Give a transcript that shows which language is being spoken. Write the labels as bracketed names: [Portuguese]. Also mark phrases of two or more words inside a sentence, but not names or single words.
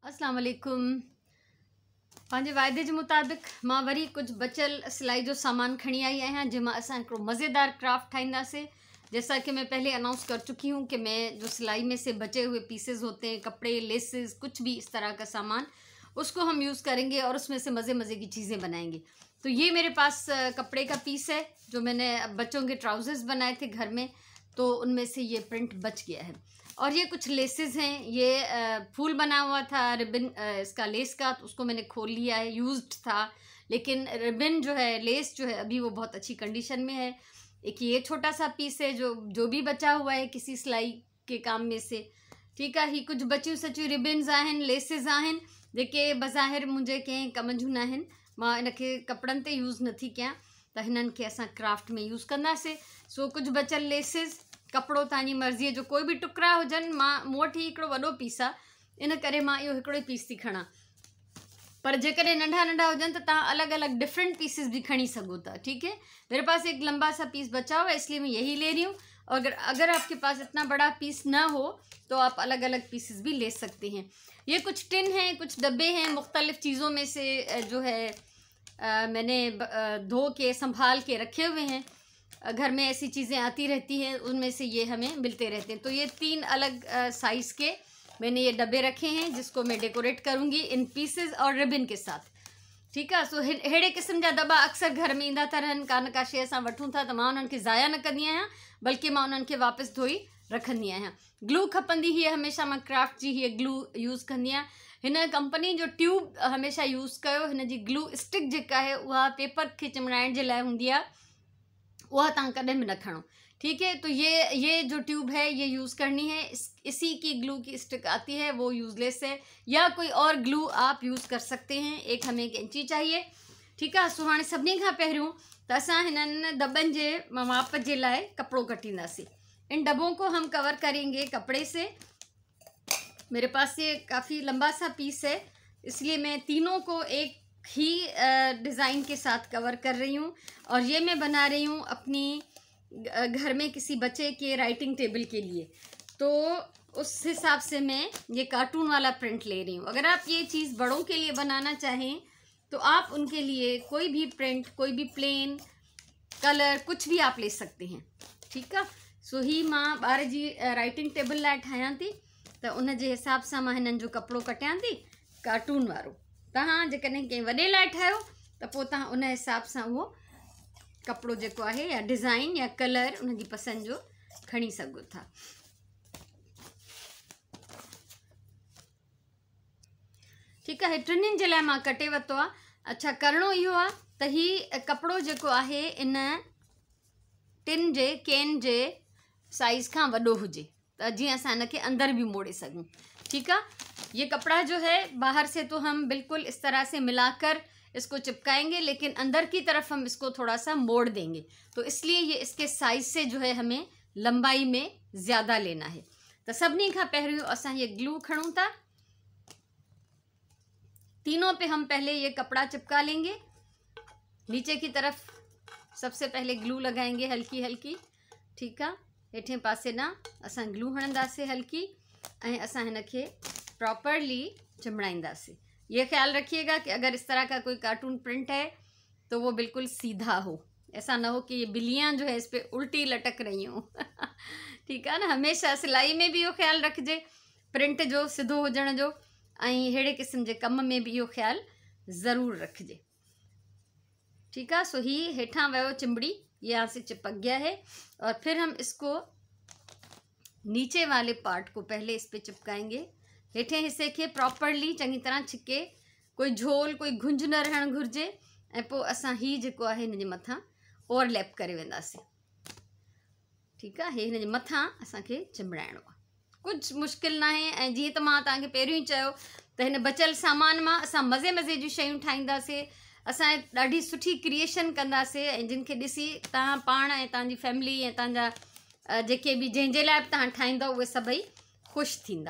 [Arabic] السلام عليكم. [Sindhi] पंहिंजे वाइदे जे मुताबिक़ मां वरी कुछ बचल सिलाई जो सामान खणी आई आहियां जंहिंमां असां हिकिड़ो मज़ेदार क्राफ्ट ठाहींदासीं। [Hindi] जैसा कि मैं पहले अनाउंस कर चुकी हूँ कि मैं जो सिलाई में से बचे हुए पीसेस होते हैं, कपड़े, लेसेस, कुछ भी इस तरह का सामान, उसको हम यूज़ करेंगे और उसमें से मज़े मज़े की चीज़ें बनाएंगे। तो ये मेरे पास कपड़े का पीस है जो मैंने बच्चों के ट्राउज़र्स बनाए थे घर में, तो उनमें से ये प्रिंट बच गया है। और ये कुछ लेसेस हैं, ये फूल बना हुआ था रिबन इसका लेस का, तो उसको मैंने खोल लिया है, यूज्ड था, लेकिन रिबन जो है, लेस जो है अभी वो बहुत अच्छी कंडीशन में है। एक ये छोटा सा पीस है जो भी बचा हुआ है किसी सिलाई के काम में से। ठीक है, [Sindhi] ही कुछ बचियूं सचियूं रिबन्स आहिनि, लेसिस आहिनि जेके बज़ाहिर मुंहिंजे कंहिं कम जूं न आहिनि। मां इनखे कपिड़नि ते यूज़ नथी कयां, त हिननि खे असां क्राफ्ट में यूज़ कंदासीं। सो कुझु बचियल लेसिस, कपिड़ो तव्हांजी मर्ज़ीअ जो कोई बि टुकड़ा हुजनि। मूं वटि ही हिकिड़ो वॾो पीस आहे, इन करे मां इहो हिकिड़ो ई पीस थी खणां, पर जेकॾहिं नंढा नंढा हुजनि त तव्हां अलग अलग [English] different pieces [Sindhi] भी खणी सको था। [Hindi] ठीक है, मेरे पास एक लंबा सा पीस बचा हुआ है, इसलिए मैं यही ले रही हूँ। और अगर आपके पास इतना बड़ा पीस ना हो तो आप अलग अलग पीसेस भी ले सकते हैं। ये कुछ टिन हैं, कुछ डब्बे हैं, मुख्तलिफ चीज़ों में से जो है मैंने धो के संभाल के रखे हुए हैं। घर में ऐसी चीज़ें आती रहती हैं, उनमें से ये हमें मिलते रहते हैं। तो ये 3 अलग साइज़ के मैंने ये डब्बे रखे हैं जिसको मैं डेकोरेट करूँगी इन पीसेस और रिबन के साथ। ठीक है, [Sindhi] सो हेड़े किस्म जा दॿा अक्सर घर में ईंदा था रहनि, का न का शइ असां वठूं था, त मां उन्हनि खे ज़ाया न कंदी आहियां, बल्कि मां उन्हनि खे वापसि धोई रखंदी आहियां। ग्लू खपंदी हीअ, हमेशह मां क्राफ्ट जी हीअ ग्लू यूज़ कंदी आहियां। हिन कंपनी जो ट्यूब हमेशह यूज़ कयो। हिन जी ग्लू स्टिक जेका आहे उहा पेपर खे चिमड़ाइण जे लाइ हूंदी आहे, वह तव्हां कॾहिं बि न खणो। [Hindi] ठीक है, तो ये जो ट्यूब है ये यूज़ करनी है। इसी की ग्लू की स्टिक आती है, वो यूज़लेस है, या कोई और ग्लू आप यूज़ कर सकते हैं। एक हमें कैंची चाहिए। ठीक है, [Sindhi] सो हाणे सभिनी खां पहिरियों त असां हिननि दॿनि जे माप जे लाइ कपिड़ो कटींदासीं। [Hindi] इन डब्बों को हम कवर करेंगे कपड़े से। मेरे पास ये काफ़ी लंबा सा पीस है, इसलिए मैं तीनों को एक ही डिज़ाइन के साथ कवर कर रही हूँ। और ये मैं बना रही हूँ अपनी घर में किसी बच्चे के [English] writing table [Hindi] के लिए, तो उस हिसाब से मैं ये कार्टून वाला प्रिंट ले रही हूँ। अगर आप ये चीज़ बड़ों के लिए बनाना चाहें तो आप उनके लिए कोई भी प्रिंट, कोई भी [English] plain color, [Hindi] कुछ भी आप ले सकते हैं। ठीक है, [Sindhi] सो ही मां ॿार जी [English] writing table [Sindhi] लाइ ठाहियां थी, त उन जे हिसाब सां मां हिननि जो कपिड़ो कटियां थी कार्टून वारो। तव्हां जेकॾहिं कंहिं वॾे लाइ ठाहियो त पोइ तव्हां उन हिसाब सां उहो कपिड़ो जेको आहे या डिज़ाइन या कलर उनजी पसंदि जो खणी सघो था। ठीकु आहे, टिनिनि जे लाइ मां कटे वरितो आहे। अच्छा, करिणो इहो आहे त हीउ कपिड़ो जेको आहे इन टिन जे केन जे साइज़ खां वॾो हुजे, त जीअं असां हिनखे अंदर भी मोड़े सघूं। [Hindi] ठीक है, ये कपड़ा जो है बाहर से तो हम बिल्कुल इस तरह से मिलाकर इसको चिपकाएंगे, लेकिन अंदर की तरफ हम इसको थोड़ा सा मोड़ देंगे, तो इसलिए ये इसके साइज से जो है हमें लंबाई में ज़्यादा लेना है। [Sindhi] तो सभिनी खां पहिरियों असां ये ग्लू खणूं था, [Hindi] तीनों पे हम पहले ये कपड़ा चिपका लेंगे। नीचे की तरफ सबसे पहले ग्लू लगाएंगे हल्की हल्की। ठीक है, [Sindhi] हेठे पासे ना असां ग्लू हणंदासीं हल्की, ऐं असां हिनखे प्रॉपरली चिमड़ाईंदासीं। [Hindi] ये ख्याल रखिएगा कि अगर इस तरह का कोई कार्टून प्रिंट है तो वो बिल्कुल सीधा हो, ऐसा ना हो कि ये बिल्लियाँ जो है इस पर उल्टी लटक रही हों। ठीक है ना, [Sindhi] हमेशा सिलाई में भी इहो ख्याल रखिजे प्रिंट जो सिधो हुजण जो, ऐं हेड़े क़िस्म जे कम में भी इहो ख्याल ज़रूर रखिजे। [Hindi] ठीक है, [Sindhi] सो ही हेठां वियो चिंबड़ी, [Hindi] यहाँ से चिपक गया है। और फिर हम इसको नीचे वाले पार्ट को पहले इस पे चिपकाएंगे, [Sindhi] हेठे हिस्से के प्रॉपरली चंगी तरह छिके, कोई झोल, कोई गुंज न रहण घुर्जे, ऐं पोइ असां ही जेको आहे हिन जे मथां ओवरलैप करे वेंदासीं। ठीकु आहे, हिन जे मथां असांखे चिमड़ाइणो आहे, कुझु मुश्किल न आहे। ऐं जीअं त मां तव्हांखे पहिरियों ई चयो त हिन बचियल सामान मां असां मज़े मज़े जूं शयूं ठाहींदासीं, असां ॾाढी सुठी क्रिएशन कंदासीं, ऐं जिन खे ॾिसी तव्हां पाण ऐं तव्हांजी फैमिली ऐं तव्हांजा जेके बि जंहिंजे लाइ बि तव्हां ठाहींदव उहे सभई ख़ुशि थींदा।